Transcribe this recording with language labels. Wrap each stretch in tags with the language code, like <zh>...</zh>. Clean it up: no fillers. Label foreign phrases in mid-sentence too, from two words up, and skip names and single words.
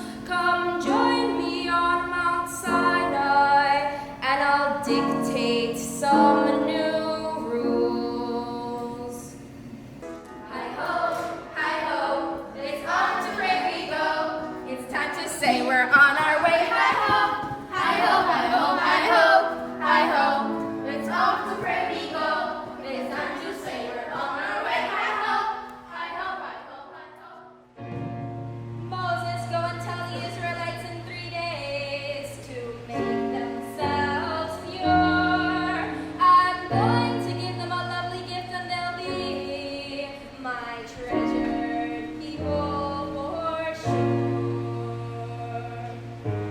<en>Come join me on Mount Sinai, and I'll dictate some new rules. Hi-ho, it's on to Puerto Rico. It's time to say we're on our way. Hi-ho, hi-ho, hi-ho, hi-ho, hi-ho. It's off to Puerto Rico. It's time to say we're on our way. Hi-ho, hi-ho, hi-ho, hi-ho. Moses, go and tell the Israelites in 3 days to make themselves pure. I'm going to give them a lovely gift, and they'll be my treasured people for sure.</en>